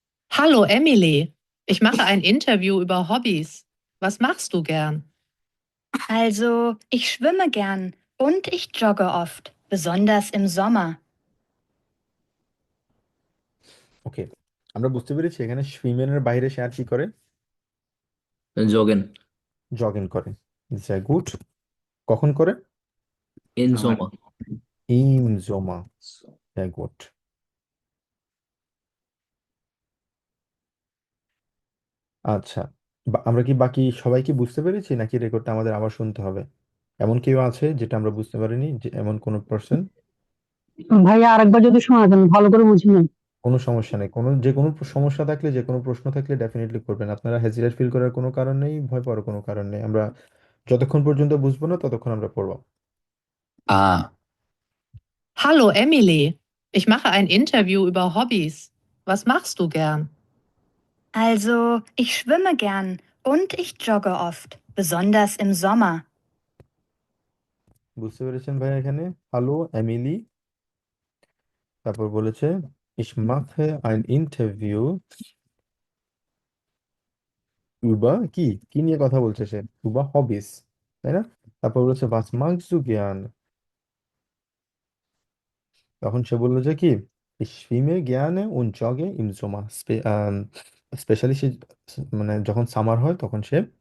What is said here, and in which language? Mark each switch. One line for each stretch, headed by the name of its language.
German: Hallo Emily, ich mache ein Interview über Hobbys. Was machst du gern? Also, ich schwimme gern und ich jogge oft, besonders im Sommer.
Bangla: ওকে, আমরা বুঝতে পেরেছি এখানে সুইমেনের বাইরে সে আর কি করে,
German: জগেন।
Bangla: Jogging করে। গুড, কখন করে?
German: ইন
Bangla: আমার
German: সোমা। ইম জোমা, গুড।
Bangla: আচ্ছা, আমরা কি বাকি সবাই কি বুঝতে পেরেছি, নাকি রেকর্ডটা আমাদের আবার শুনতে হবে? এমন কেউ আছে যেটা আমরা বুঝতে পারিনি, যে এমন কোনো পার্সন? ভাইয়া আরেকবার যদি শোনাতেন ভালো করে বুঝি নাই। কোনো সমস্যা নেই, যে কোনো সমস্যা থাকলে, যে কোনো প্রশ্ন থাকলে ডেফিনেটলি করবেন। আপনারা হেজিটেট ফিল করার কোনো কারণ নেই, ভয় পাওয়ার কোনো কারণ নেই। আমরা যতক্ষণ পর্যন্ত বুঝবো না ততক্ষণ আমরা পড়বো। ah,
German: Hallo Emily, ich mache ein Interview über Hobbys. Was machst du gern? Also, ich schwimme gern und ich jogge oft, besonders im Sommer.
Bangla: বুঝতে পেরেছেন ভাই? এখানে হ্যালো এমিলি, তারপর বলেছে
German: ich mache ein Interview über
Bangla: কি কি নিয়ে কথা বলছে সে,
German: über Hobbys,
Bangla: তাই না? তারপর বলেছে
German: was magst du gern,
Bangla: তখন সে বললো যে কি,
German: ich schwimme gerne und jogge im Sommer।
Bangla: Specially সে মানে যখন সামার হয় তখন সে